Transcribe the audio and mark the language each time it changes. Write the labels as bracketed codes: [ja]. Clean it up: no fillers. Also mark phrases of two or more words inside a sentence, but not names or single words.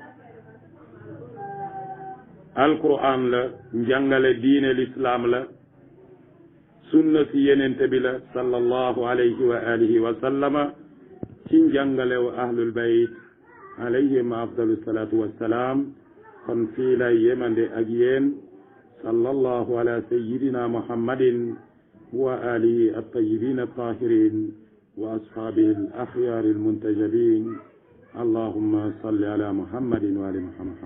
[wo] alquran la njàngale diine l'islam la sunna si yenente bi la sallallahu [ar] عليه وآله وسلم [wo] ci njàngale [ar] وأهل البيت عليهم أفضل الصلاة والسلام [wo] kon fii lay yemande ak yéen [ar] صلى الله على سيدنا محمد وآله الطيبين الطاهرين وأصحابه الأخيار المنتجبين اللهم صل على محمد وآل محمد